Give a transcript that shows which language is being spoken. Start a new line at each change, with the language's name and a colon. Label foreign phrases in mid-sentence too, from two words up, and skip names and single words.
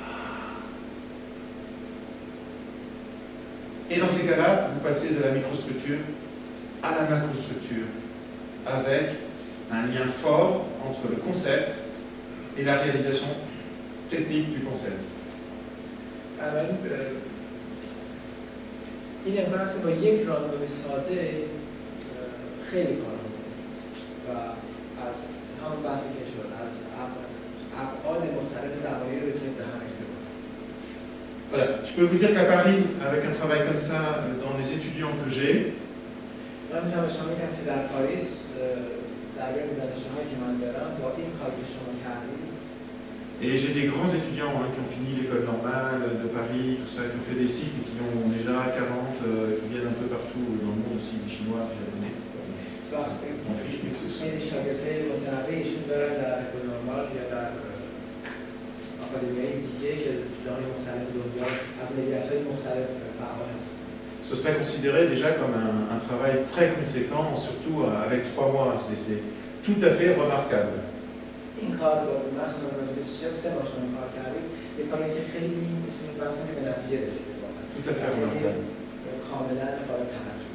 French: Et dans ces cas-là, vous passez de la microstructure à la macrostructure, avec un lien fort entre le concept et la réalisation technique du concept.
Persian: این امکان است که با یک راندوم ساده خیلی کار و از همون بحثی که شد از ابعاد مختلف زمانی رو بتونید به هم ارتباط کنید.
French: Voilà, je peux vous dire qu'à Paris, avec un travail comme ça, dans les étudiants que j'ai,
Persian: من میتونم به شما بگم که در پاریس در بین دانشجوهایی که من دارم با این کاری که شما کردید
French: et j'ai des grands étudiants qui ont fini l'école normale de Paris, tout ça, qui ont fait des cycles et qui ont déjà 40, qui viennent un peu partout dans le monde aussi, des Chinois, des Japonais.
Persian: خیلی شاگردای متنوعی ایشون دارن در اکول نرمال یا در آکادمیای دیگه که جاهای مختلف دنیا از ملیت‌های مختلف فعال هستن.
French: Ce serait considéré déjà comme un travail très conséquent, surtout avec 3 mois. C'est tout à fait remarquable.
Persian: این کار رو مخصوصا راجع به 3 ماه شما کار کردید، یک کاری که خیلی میتونید فرض کنید به نتیجه رسیده واقعا.
French: Tout à fait remarquable.
Persian: کاملا قابل توجه.